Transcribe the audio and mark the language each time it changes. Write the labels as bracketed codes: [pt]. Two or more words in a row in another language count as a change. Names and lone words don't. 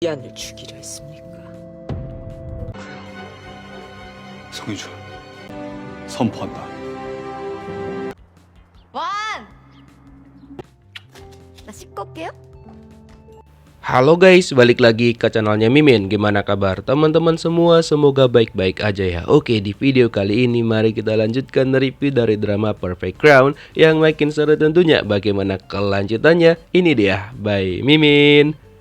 [ko] 이안을 주기로 했습니까? 성유주, 선포한다. 완! 나 씻고 올게요. [id] Halo guys, balik lagi ke channelnya Mimin. Gimana kabar teman-teman semua? Semoga baik-baik aja ya. Oke, di video kali ini mari kita lanjutkan review dari drama Perfect Crown yang makin seru tentunya. Bagaimana kelanjutannya? Ini dia, by Mimin.